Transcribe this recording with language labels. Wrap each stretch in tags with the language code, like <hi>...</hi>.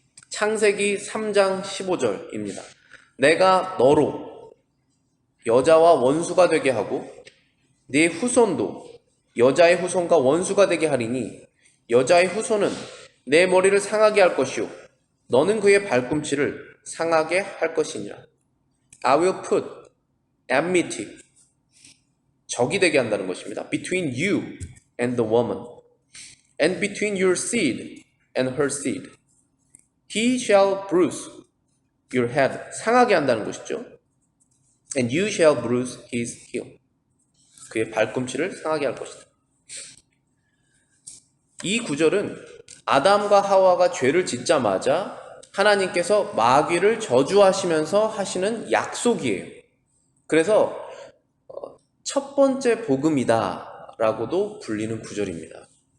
<ko>창세기 3장 15절입니다. 내가 너로 여자와 원수가 되게 하고 네 후손도 여자의 후손과 원수가 되게 하리니 여자의 후손은 내 머리를 상하게 할 것이요 너는 그의 발꿈치를 상하게 할 것이니라.</ko> <en>I will put enmity,</en> <ko>적이 되게 한다는 것입니다.</ko> <en>Between you and the woman, and between your seed and her seed. He shall bruise your head,</en> <ko>상하게 한다는 것이죠.</ko> <en>And you shall bruise his heel.</en> <ko>그의 발꿈치를 상하게 할 것이다. 이 구절은 아담과 하와가 죄를 짓자마자 하나님께서 마귀를 저주하시면서 하시는 약속이에요. 그래서 첫 번째 복음이다 라고도 불리는 구절입니다.</ko>